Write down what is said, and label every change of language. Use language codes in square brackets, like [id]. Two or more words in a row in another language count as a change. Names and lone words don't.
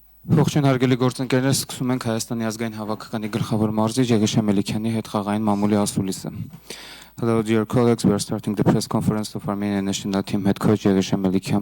[hy] Ողջույն հարգելի գործընկերներ, սկսում ենք Հայաստանի ազգային հավաքականի գլխավոր մարզիչ Եղիշե Մելիքյանի հետ խաղային մամուլի ասուլիսը. [en] Hello dear colleagues, we are starting the press conference of Armenian national team head coach Եղիշե Մելիքյան.